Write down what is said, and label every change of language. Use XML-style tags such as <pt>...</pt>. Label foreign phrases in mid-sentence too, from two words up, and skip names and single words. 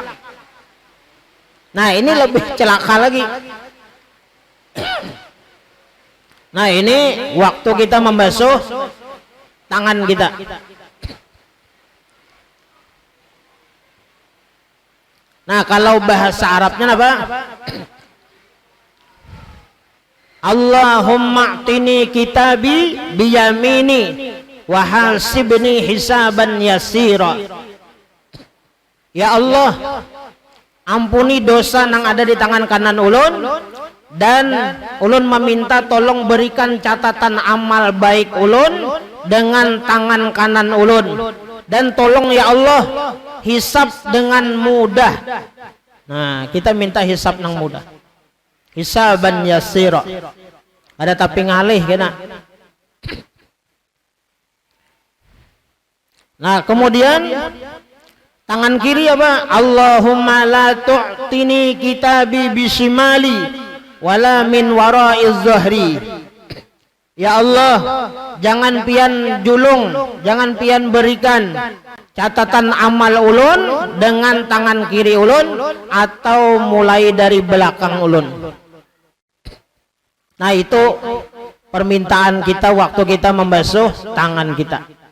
<bjn>Nah, ini lebih celaka lagi. Nah, ini waktu kita membasuh tangan kita. Nah, kalau bahasa Arabnya apa?</bjn> <ar>اللهم أعطني كتابي بيميني وحاسبني حسابا يسيرا.</ar> <bjn>Ya Allah, ampuni dosa yang ada di tangan kanan ulun, dan ulun meminta tolong berikan catatan amal baik ulun dengan tangan kanan ulun, dan tolong ya Allah hisab dengan mudah. Nah, kita minta hisab yang mudah,</bjn> <ar>حسابا يسيرا.</ar> <bjn>Ada tapi ngalih kena. Nah, kemudian tangan kiri apa?</bjn> <ar>اللهم لا تؤتني كتابي بشمالي ولا من وراء الظهر.</ar> <bjn>Ya Allah, jangan pian julung, jangan pian berikan catatan amal ulun dengan tangan kiri ulun atau mulai dari belakang ulun. Nah, itu permintaan kita waktu kita membasuh tangan kita.</bjn>